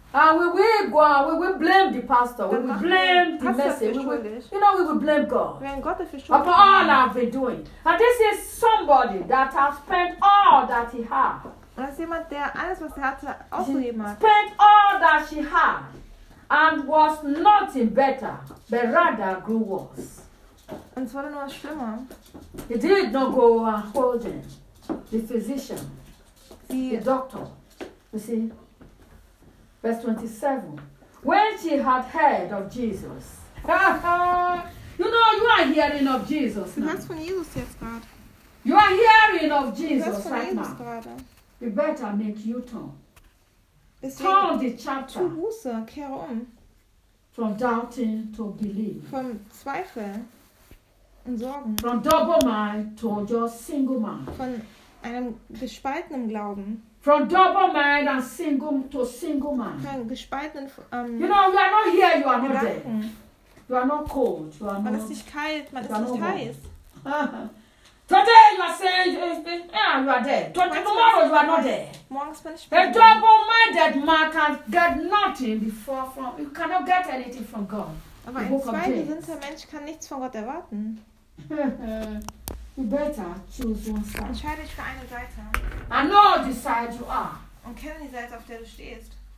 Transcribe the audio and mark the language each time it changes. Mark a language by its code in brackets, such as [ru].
[en] and we will blame the pastor, we will blame the message, we will blame God for all I've been doing. And this is somebody that has spent all that he had. [de] Das ist jemand, der alles, was er hatte, aufgegeben hat. [en] Spent all that she had and was nothing better, but rather grew worse. [de] Und es wurde nur schlimmer. [en] He did not go and hold him, the physician, the doctor. You see, verse 27. When she had heard of Jesus, you know, you are hearing of Jesus now. [de] Du hörst von Jesus jetzt gerade. [en] You are hearing of Jesus [de] du hörst von [en] right [de] Jesus [en] now. [de] Gerade. [en] You better make U-turn. Turn the chapter. [de] Tu Buße, kehre um. [en] From doubting to believe. [de] Von Zweifel und Sorgen. [en] From double mind to just single mind. [de] Von einem gespaltenen Glauben. [en] From double mind and single to single mind. [de] Von gespaltenen. [en] You know, you are not here, you are not there. You are not cold, you are not. [de] Man ist nicht kalt, man ist nicht heiß. [en] Today you are saying, yeah, you are dead. Tomorrow you are not dead. A double-minded man can get nothing before from. You cannot get anything from God. [de] Aber ein zweigesinnter Mensch kann nichts von Gott erwarten. [en] You better choose one side. [de] Entscheide dich für eine Seite. [en] I know the side you are. [de] Und kenne die Seite, auf der du stehst.